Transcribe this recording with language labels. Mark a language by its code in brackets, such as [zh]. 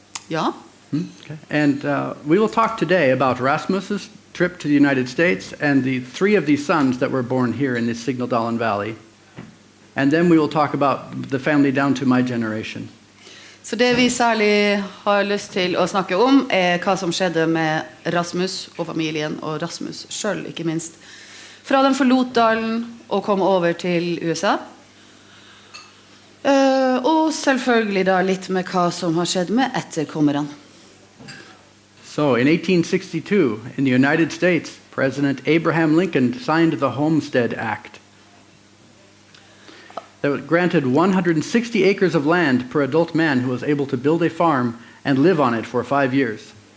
[no] Ja. Okay. [en] And we will talk today about Rasmus's trip to the United States and the 3 of these sons that were born here in the Signaldalen Valley. And then we will talk about the family down to my generation. [no] Så det vi særlig har lyst til å snakke om hva som skjedde med Rasmus og familien, og Rasmus selv, ikke minst. Fra de forlot dalen og kom over til USA. Og selvfølgelig da litt med hva som har skjedd med etterkommerne. [en] So in 1862, in the United States, President Abraham Lincoln signed the Homestead Act. That granted 160 acres of land per adult man who was able to build a farm and live on it for 5 years.